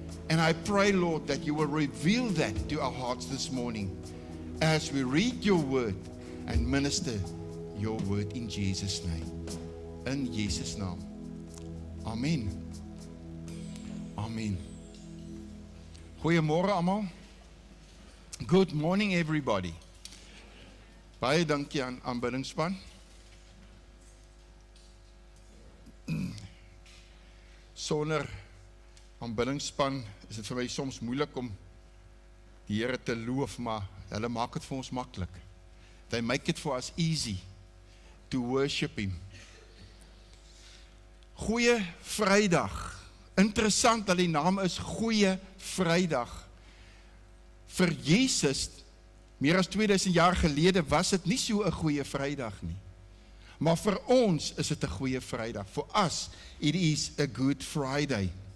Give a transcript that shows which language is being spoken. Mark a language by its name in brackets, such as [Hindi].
[English] And I pray, Lord, that you will reveal that to our hearts this morning as we read your word and minister your word in Jesus' name. [Afrikaans] In Jesus' naam. Amen. Amen. Goeiemôre almal. [English] Good morning everybody. [Afrikaans] Baie dankie aan aanbiddingspan. Sonder aanbiddingspan is dit vir my soms moeilik om die Here te loof, maar hulle maak dit vir ons maklik. [English] They make it for us easy to worship him. [Afrikaans] Goeie Vrydag. Interessant dat die naam is Goeie Vrydag. Vir Jesus, meer as 2000 jaar gelede, was dit nie so 'n goeie Vrydag nie. Maar vir ons is dit 'n goeie Vrydag. [English] For us, it is a good Friday.